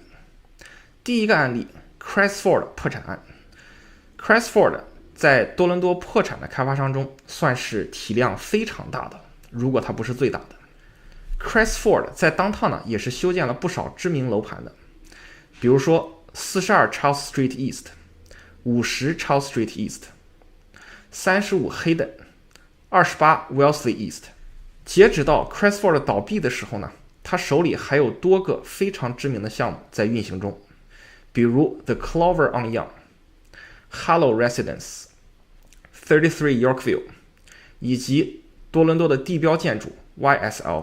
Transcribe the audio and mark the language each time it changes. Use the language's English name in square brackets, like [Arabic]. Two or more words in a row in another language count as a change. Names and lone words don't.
[Chinese] 第一个案例 Crestford 破产案。Crestford 在多伦多破产的开发商中算是体量非常大的，如果它不是最大的。Crestford 在 Downtown 呢也是修建了不少知名楼盘的，比如说42 Charles Street East、50 Charles Street East、35 Hayden、28 Wellesley East。截止到 Crestford 倒闭的时候呢，他手里还有多个非常知名的项目在运行中，比如 The Clover on Yonge、Hallow Residence、33 Yorkville，以及多伦多的地标建筑 YSL。